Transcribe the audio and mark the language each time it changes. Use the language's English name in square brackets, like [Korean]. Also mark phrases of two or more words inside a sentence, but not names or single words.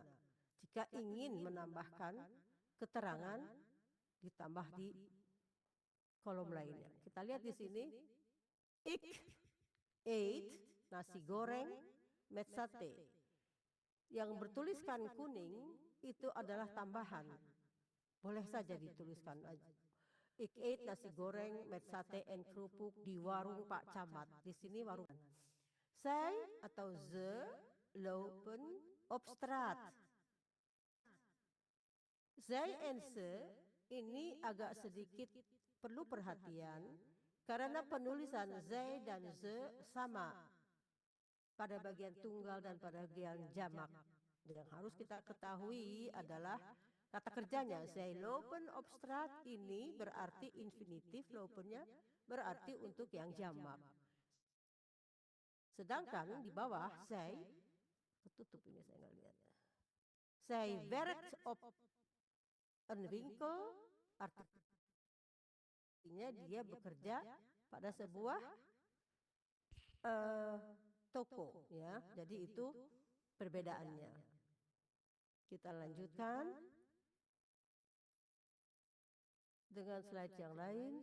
[Indonesian] Jika ingin menambahkan keterangan, ditambah di kolom lainnya. Kita lihat di sini, [Dutch] ik ate nasi goreng met sate. [Indonesian] Yang bertuliskan kuning itu adalah tambahan. Boleh saja dituliskan aja. [Dutch] Ik ate nasi goreng met sate en kerupuk [Indonesian] di warung [Dutch] Pak Camat. [Indonesian] Di sini warung. [Dutch] Zij atau ze lopen op straat. Zij en ze [Indonesian] ini agak sedikit perlu perhatian karena penulisan zij dan ze sama pada bagian tunggal dan pada bagian jamak. Yang harus kita ketahui adalah kata kerjanya. [Dutch] Zij lopen op straat [Indonesian] ini berarti infinitif, lopennya berarti untuk yang jamak. Sedangkan di bawah zij, ketutup ini saya nggak lihat. [Dutch] Zij werkt op een winkel, [Indonesian] artinya dia bekerja pada sebuah toko, ya. Jadi itu perbedaannya. Kita lanjutkan dengan slide yang lain.